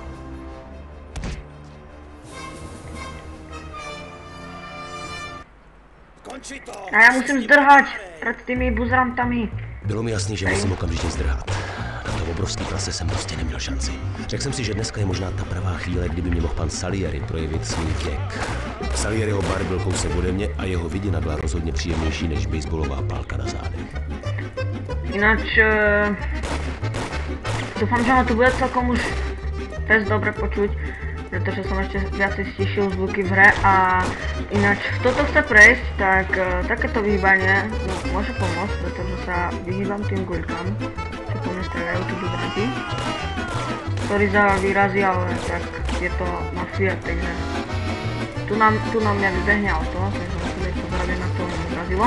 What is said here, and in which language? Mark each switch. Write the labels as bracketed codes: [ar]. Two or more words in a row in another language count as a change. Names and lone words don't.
[cs] A já musím zdrhat před těmi buzrantami. Bylo mi jasný, že musím okamžitě zdrhat. Na to obrovský prase jsem prostě neměl šanci. Řekl jsem si, že dneska je možná ta pravá chvíle, kdyby mě mohl pan Salieri projevit svůj věk. Salieriho bar byl kousek ode mě a jeho vidina byla rozhodně příjemnější než baseballová pálka na zádech. [sk] Ináč dúfam, že ma tu bude celkom už dosť dobre počuť, pretože som ešte viacej stišil zvuky v hre. A ináč, kto to chce prejsť, tak takéto vyhýbanie môže pomôcť, pretože sa vyhýbam tým guľkám, čo po mne strelajú tí buzranti, ktorí vyrazí, ale tak je to mafia, takže tu na mňa vybehne auto, takže musím byť pozrieť, na to vyrazilo.